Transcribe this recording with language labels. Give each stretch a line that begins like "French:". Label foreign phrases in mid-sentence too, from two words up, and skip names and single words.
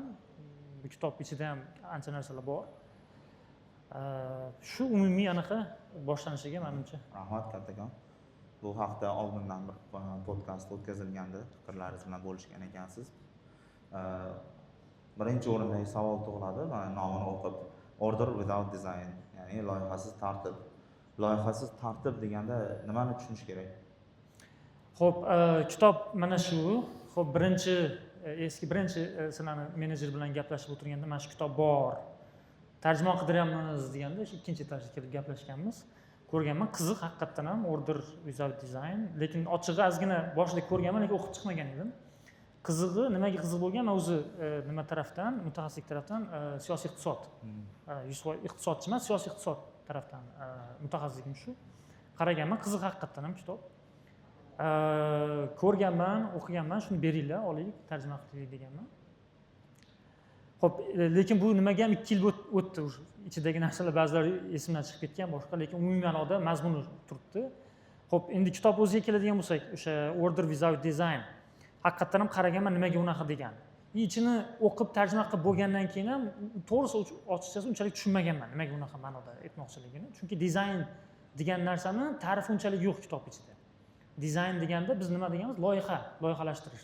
Uzbek: Bu kitob ichida ham ancha narsalar bor. Shu umumiy anaqa boshlanishiga menimcha. Rahmat kattakon. Bu haqda oldindan bir podkast o'tkazilgandi, fikrlaringiz bilan bo'lishgan ekansiz. Birinchi o'rindagi savol tug'iladi. Mana nomini o'qib, Order without design, ya'ni loyihasiz tartib. Loyihasiz tartib deganda nimani tushunish kerak? Xo'p, kitob mana shu. Xo'p, birinchi sizlarni menejer bilan gaplashib o'tirganda mana shu kitob bor. Tarjimon qidiryapmiz deganda ikkinchi etajga kelib gaplashganmiz. Ko'rganman, qiziq haqiqatdan ham Order without design, lekin ochig'i ozgina boshida ko'rganman, lekin o'qib chiqmagan edim. Qizig'i, nimaga qiziq bo'lgan? Men o'zi nima tarafdan, mutaxassislik tarafdan siyosiy iqtisod. Iqtisodchi emas, siyosiy iqtisod tarafdan mutaxassisligim shu. Qaraganman, qiziq haqiqatdan ham kitob. Ko'rganman, o'qiganman, shuni beringlar, olaylik, tarjima qilaylik deganman. Xo'p, lekin bu nimaga ham 2 yil o'tdi. Ichidagi narsalar ba'zilari esimdan chiqib ketgan, boshqa, lekin umumiy ma'noda mazmuni turibdi. Xo'p, endi kitob o'ziga keladigan bo'lsak, o'sha Order without design haqiqatdan ham qaraganman nimaga unaqa degan. Ichini o'qib tarjima qilib bo'lgandan keyin ham to'g'risi ochiqchasi unchalik tushunmaganman nimaga unaqa ma'noda aytmoqchiligini. Chunki dizayn degan narsani ta'rifi unchalik yo'q kitob ichida. Dizayn deganda biz nima deganmiz? Loyihalashtirish.